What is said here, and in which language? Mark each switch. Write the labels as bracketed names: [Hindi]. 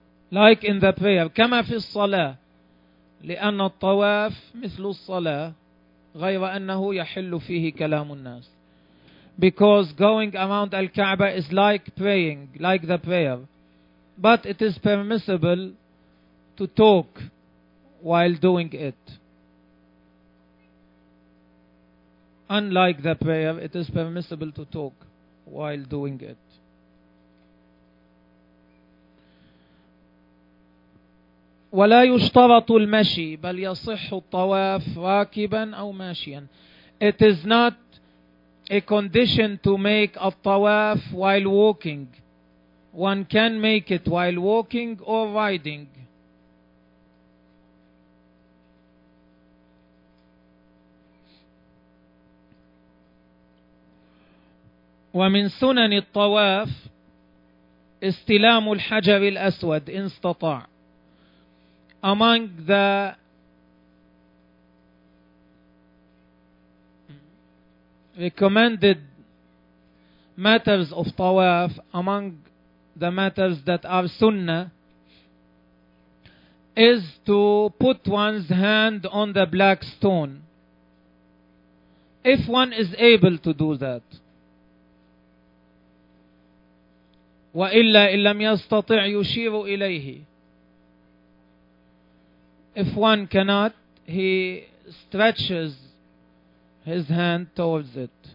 [English] Like in the prayer, [Arabic] كما في الصلاة لأن الطواف مثل الصلاة غير أنه يحل فيه كلام الناس. [English] Because going around Al-Kaaba is like praying, like the prayer. But it is permissible to talk while doing it. Unlike the prayer, it is permissible to talk while doing it. [Arabic] ولا يشترط المشي بل يصح الطواف راكبا أو ماشيا. [English] It is not a condition to make a tawaf while walking. One can make it while walking or riding. [Arabic] ومن سنن الطواف استلام الحجر الأسود إن استطاع. [English] Among the recommended matters of tawaf, among the matters that are sunnah, is to put one's hand on the black stone. If one is able to do that. [Arabic] وإلا إن لم يستطع يشير إليه. [English] If one cannot, he stretches his hand towards it.